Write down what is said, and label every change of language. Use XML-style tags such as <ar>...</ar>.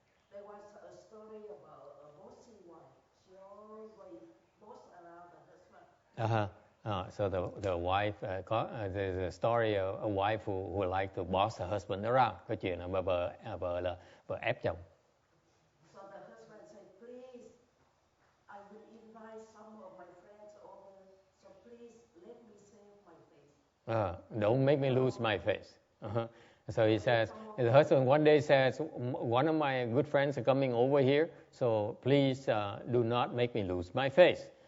<en>There was a story about a bossy wife. She always boss around the husband. So the wife there's a story of a wife who liked to boss her husband around.</en> <vi>Cái chuyện là vợ ép chồng.</vi> <en>So the husband said, please, I will invite some of my friends over, so please let me save my face. Don't make me lose my face. So he says, the husband one day says, one of my good friends are coming over here, so please do not make me lose my face.</en>